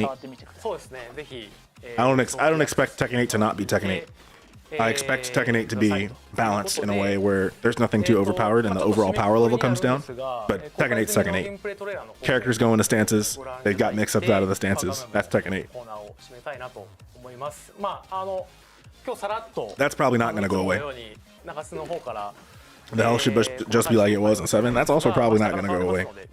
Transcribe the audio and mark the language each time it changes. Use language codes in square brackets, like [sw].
[ja] 触ってみてください。そうですね。ぜひ。 [en] I don't expect Tekken 8 to not be Tekken 8. I expect Tekken 8 to be balanced in a way where there's nothing too overpowered and the overall power level comes down. But Tekken 8's Tekken 8. Characters go into stances. They've got mix-ups out of the stances. That's Tekken 8. [ja] コーナーを締めたいなと思います。まあ今日さらっと [en] That's probably not going to go away. [ja] 中洲の方から [en] The hell should just be like it was in 7. That's also probably not going to go away.